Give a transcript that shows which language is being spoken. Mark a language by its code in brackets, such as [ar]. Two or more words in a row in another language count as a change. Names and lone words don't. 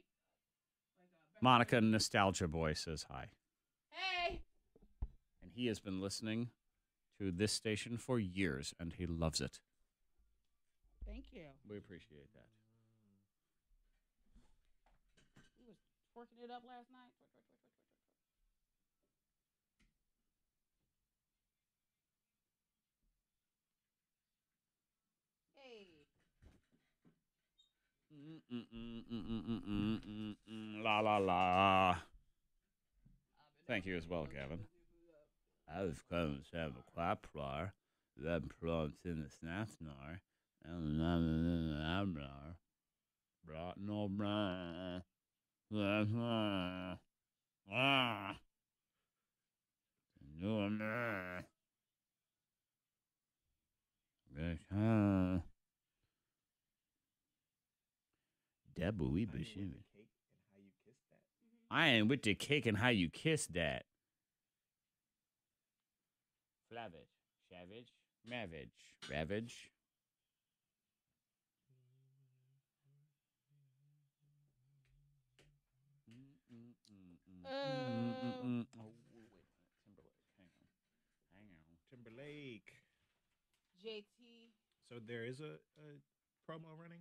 [en] Monica Nostalgia Boy says hi. Hey! And he has been listening to this station for years, and he loves it. Thank you. We appreciate that. We was twerking it up last night. Hey. La la la. Thank you as well, Gavin. I've come to have a quaplar. That prompts in the snapnar. Brought no bra. Double we bashimi. I ain't with the cake and how you kiss that. Flavage, shavage, mavage, ravage. Oh, wait. Timberlake. Hang on. Timberlake. JT. So there is a promo running?